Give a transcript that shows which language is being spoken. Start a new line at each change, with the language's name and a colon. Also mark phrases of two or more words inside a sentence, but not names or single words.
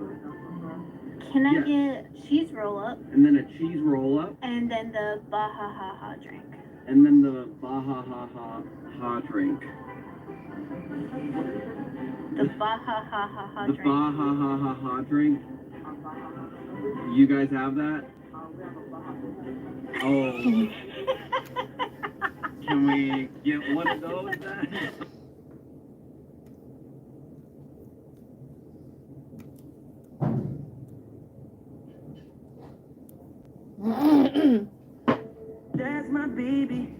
English: Can I Yes. get cheese roll up And then a cheese roll up. and then the Baja Ha Ha drink? And then the Baja Ha Ha Ha drink. The Baja Ha Ha Ha The drink. Baja Ha Ha Ha drink. You guys have that? Oh. Can we get one of those then? That's my baby.